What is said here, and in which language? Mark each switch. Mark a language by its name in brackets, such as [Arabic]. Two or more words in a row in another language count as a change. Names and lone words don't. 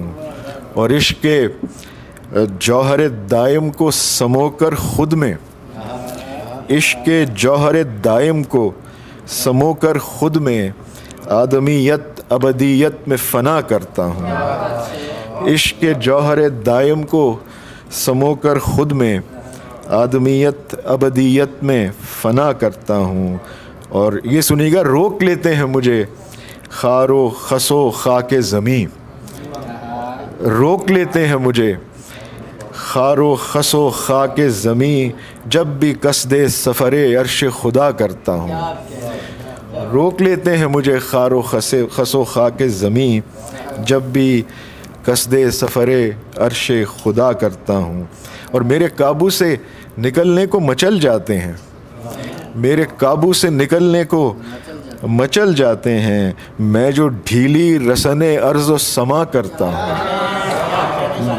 [Urdu] اور عشق کے جوہر دائم کو سمو کر خود میں، عشق کے جوہر دائم کو سمو کر خود میں آدمیت ابدیت میں فنا کرتا ہوں. عشق کے جوہر دائم کو سمو کر خود میں آدمیت ابدیت میں فنا کرتا ہوں. اور یہ سنیے گا، روک لیتے ہیں مجھے خار و خس و خاک زمیں، روک لیتے ہیں مجھے خار و خس و خاک زمیں، جب بھی قصد سفر عرش خدا کرتا ہوں. روک لیتے ہیں مجھے خار و خس و خاک زمیں، جب بھی قصد سفر عرش خدا کرتا ہوں. اور میرے قابو سے نکلنے کو مچل جاتے ہیں، میرے قابو سے نکلنے کو مچل جاتے ہیں، میں جو ڈھیلی رسن ارض و سما کرتا ہوں.